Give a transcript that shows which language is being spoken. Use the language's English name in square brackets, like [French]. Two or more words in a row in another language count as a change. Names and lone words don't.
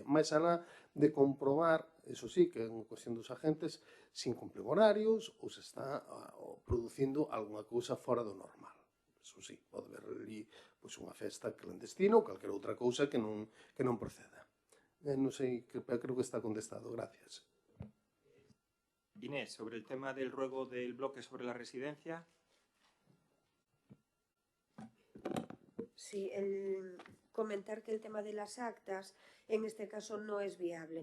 [Galician] Mais alá de comprobar, [Spanish] eso sí, [Galician] que é unha cuestión dos agentes, se incumplen horarios ou se está producindo algunha cousa fora do normal. [Spanish] eso sí, [Galician] pode haber ali unha festa clandestina ou calquera outra cousa que non proceda. Non sei, creo que está contestado, gracias. [Spanish] Inés, sobre el tema del ruego del bloque sobre la residencia. Sí, comentar que el tema de las actas en este caso no es viable.